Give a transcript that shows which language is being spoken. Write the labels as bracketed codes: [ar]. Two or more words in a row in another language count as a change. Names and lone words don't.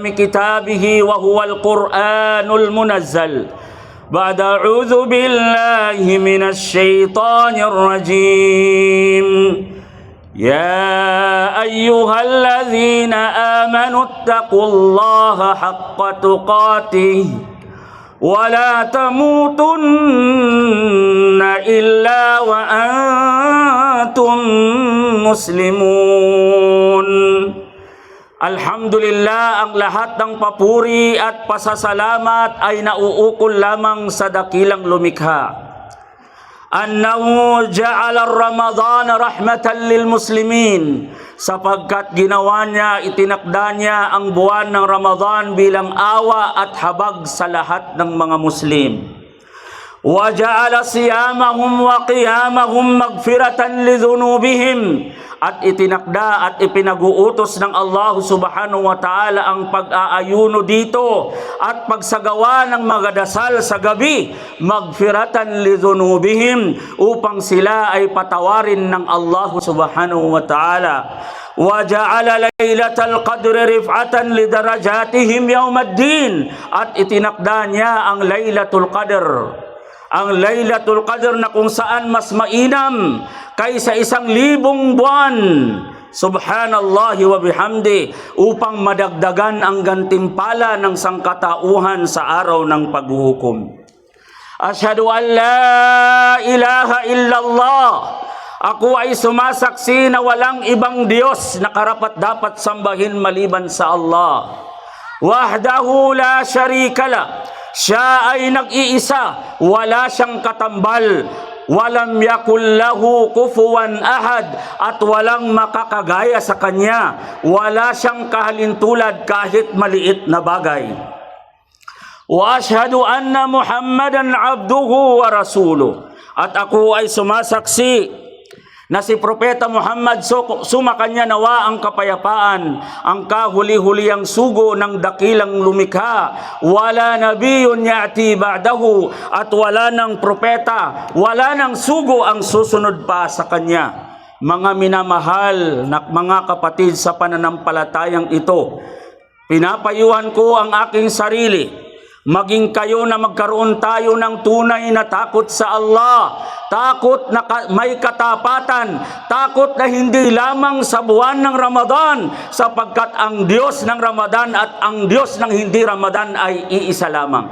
[ar] كتابه وهو القرآن المنزل بعد أعوذ بالله من الشيطان الرجيم: يا أيها الذين آمنوا اتقوا الله حق تقاته ولا تموتن إلا وأنتم مسلمون. [tl] Alhamdulillah, ang lahat ng papuri at pasasalamat ay nauukol lamang sa dakilang lumikha. [ar] أنه جعل الرمضان رحمة للمسلمين, [tl] sapagkat ginawa niya, itinakda niya ang buwan ng Ramadan bilang awa at habag sa lahat ng mga Muslim. [ar] وجعل صيامهم وقيامهم مغفرة لذنوبهم, [tl] at itinakda at ipinag-uutos ng Allah [ar] سبحانه وتعالى [tl] ang pag-aayuno dito at pagsagawa ng mga dasal sa gabi, [ar] مغفرة لذنوبهم, [tl] upang sila ay patawarin ng Allah [ar] سبحانه وتعالى. وجعل ليلة القدر رفعة لدرجاتهم يوم الدين, [tl] at itinakda niya ang Laylatul Qadr. Ang Laylatul Qadr na kung saan mas mainam kaysa 1,000 buwan, [ar] سبحان الله وبحمده, [tl] upang madagdagan ang gantimpala ng sangkatauhan sa araw ng paghuhukom. [ar] أشهد أن لا إله إلا الله, [tl] ako ay sumasaksi na walang ibang Diyos na karapat-dapat sambahin maliban sa Allah. [ar] وحده لا شريك له, [tl] siya ay nag-iisa, wala siyang katambal. [ar] ولم يكن له كفوا أحد, [tl] at walang makakagaya sa kanya. Wala siyang kahalintulad kahit maliit na bagay. [ar] وأشهد أن محمدا عبده ورسوله, [tl] at ako ay sumasaksi na si Propeta Muhammad, sumakanya nawa ang kapayapaan, ang kahuli-huliang sugo ng dakilang lumikha. [ar] ولا نبي يأتي بعده, [tl] at wala ng propeta, wala ng sugo ang susunod pa sa kanya. Mga minamahal na mga kapatid sa pananampalatayang ito, pinapayuhan ko ang aking sarili, maging kayo na magkaroon tayo ng tunay na takot sa Allah, takot na may katapatan, takot na hindi lamang sa buwan ng Ramadan, sapagkat ang Diyos ng Ramadan at ang Diyos ng hindi Ramadan ay iisa lamang.